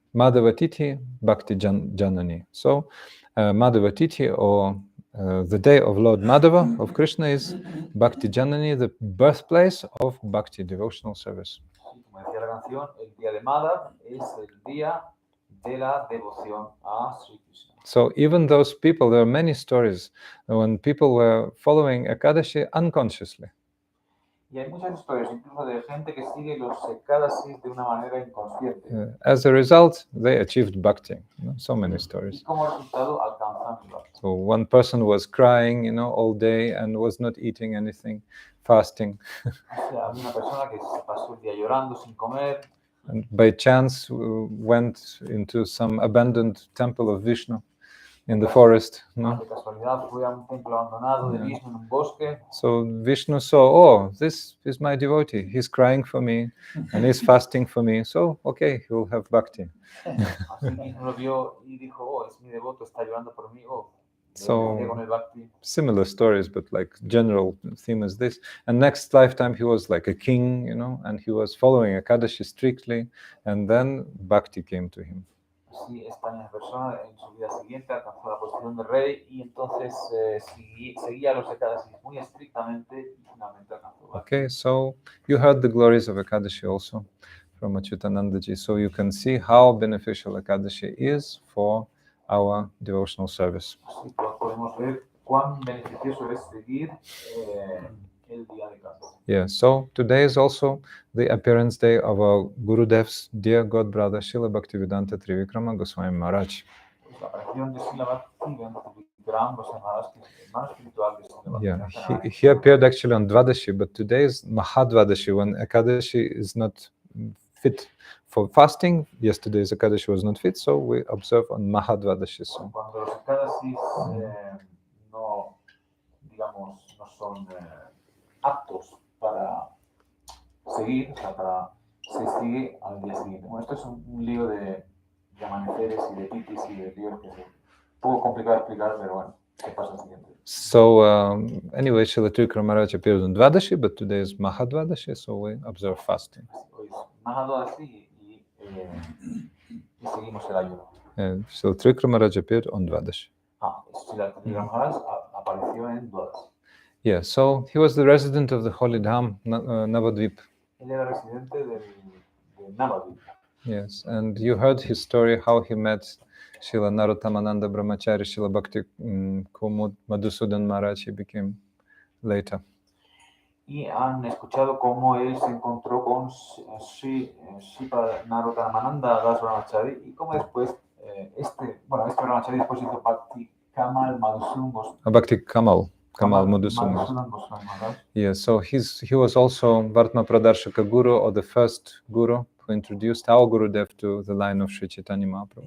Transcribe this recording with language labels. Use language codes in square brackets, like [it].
[en] Madhavatiti Bhakti Janani. So Madhavatiti, or the day of Lord Madhava, of Krishna, is Bhakti Janani, the birthplace of Bhakti, devotional service. [es] Como decía la canción, el día de Madhav es el día de la devoción a Sri Krishna. [en] So even those people, there are many stories when people were following Ekadashi unconsciously. [es] Y hay muchas historias, incluso de gente que sigue los ekadasis de una manera inconsciente. [en] As a result, they achieved bhakti. So many [es] Y [en] stories. [es] como resultado alcanzan el Bhakti. [en] So one person was crying, all day and was not eating anything, fasting. [es] O sea, había una persona que se pasó el día llorando sin comer. [en] And by chance went into some abandoned temple of Vishnu in the forest. [es] De casualidad fue a un templo abandonado de Vishnu en un bosque. [en] So Vishnu saw, oh, this is my devotee. He's crying for me and he's fasting for me. So, okay, he will have bhakti. [es] Así Vishnu lo vio y dijo, oh, es mi devoto, está llorando por mí. [en] Oh, So [es] con el Bhakti. [en] similar stories, but like general theme is this. And next lifetime he was like a king, and he was following Ekadashi strictly, and then bhakti came to him. [es] Así esta misma persona en su vida siguiente alcanzó la posición de rey y entonces seguía los ekadasis muy estrictamente y finalmente alcanzó Bhakti. [en] Okay, so you heard the glories of Ekadashi also from Achyutanandaji, so you can see how beneficial Ekadashi is for our devotional service. [es] Así podemos ver cuán beneficioso es seguir el día de Ekadashi. [en] Yeah, so today is also the appearance day of our Gurudev's dear God brother Srila Bhaktivedanta Trivikrama Goswami Maharaj. [es] La aparición de Srila Bhaktivedanta Trivikrama Maharaja, que es el hermano espiritual de Srila [en] Yeah, [es] Bhaktivedanta. [en] he appeared actually on Dvadashi, but today is Mahadvadashi, when Ekadashi is not fit for fasting. Yesterday's Ekadashi was not fit, so we observe on Mahadvadashi. So, [es] Cuando los ekadasis no, digamos, no son aptos para seguir, o sea, se sigue al día siguiente. Bueno, esto es un lío de de amaneceres y de titis y de ríos que es un poco complicado de explicar, pero bueno, ¿qué pasa al siguiente? [en] So anyway, Srila Trivikrama Maharaj appeared on Dvadashi, but today is Mahadvadashi, so we observe fasting. [es] Hoy es Mahado así y seguimos el ayuno. [en] And Srila Trivikrama Maharaj appeared on Dvadashi. [es] Srila Trivikrama Maharaj apareció en Dwadas. [en] Yeah, so he was the resident of the holy Dham, Navadvip. [es] Él era residente de Navadvip. [en] Yes, and you heard his story, how he met Srila Narottamananda Brahmachari, Srila Bhakti Madhusudan Maharaj, he became later. [es] Y han escuchado cómo él se encontró con Sripa Narottamananda Das Brahmachari y cómo después este Brahmachari después hizo Bhakti Kamal Madhusudan Bhakti Kamal Madhusudan. Goswami Maharaj. [en] Yes, so he was also Vartma Pradarshaka Guru, or the first Guru who introduced our Gurudev to the line of Sri Chaitanya Mahaprabhu.